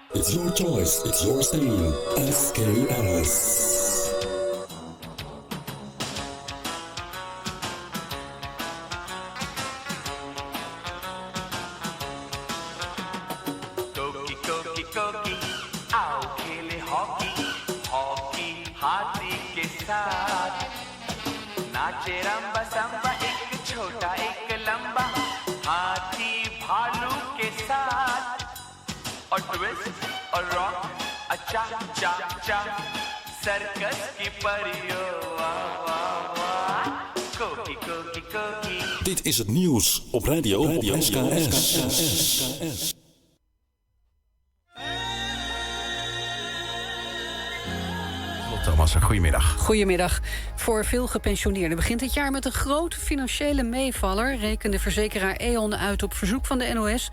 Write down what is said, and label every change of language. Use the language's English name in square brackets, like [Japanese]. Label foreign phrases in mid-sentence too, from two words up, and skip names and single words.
[English] It's your choice. It's your station. SKS. [Hindi] कोकी कोकी कोकी आओ खेले हॉकी हॉकी हाथी के साथ नाचे रंबा संबा एक छोटा एक लंबा हाथी भालू के साथ और ट्विस्ट और रॉक अच्छा चा चा सर्कस की परियों वाह वाह वाह कोकी कोकी कोकी. [Dutch] Dit is het nieuws op Radio SKS. Thomas, goedemiddag. Goedemiddag. Voor veel gepensioneerden begint dit jaar met een grote financiële meevaller, rekende verzekeraar E.ON uit op verzoek van de NOS.